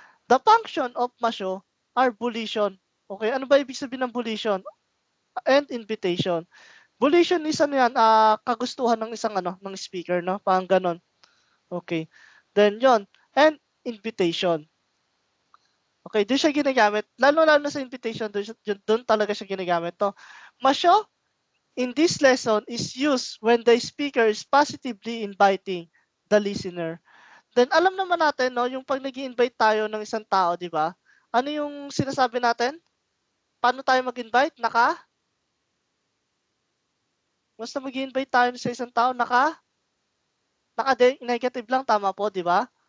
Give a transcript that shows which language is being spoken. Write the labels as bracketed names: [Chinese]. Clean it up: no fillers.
[English] The function of masyo are volition. [Filipino] Okay, ano ba ibig sabihin ng volition? [English] And invitation. [Filipino] Volition is ano yan, kagustuhan ng isang ng speaker, no? Parang ganon. Okay. Then yon, and invitation. Okay, doon siya ginagamit. Lalo-lalo na sa invitation, doon talaga siya ginagamit. [English] No? Masyo, in this lesson, is used when the speaker is positively inviting the listener. [Filipino] Then alam naman natin, no, yung pag nag-i-invite tayo ng isang tao, di ba? Ano yung sinasabi natin? Paano tayo mag-invite? Basta mag-i-invite tayo sa isang tao, naka-negative lang, tama po, di ba?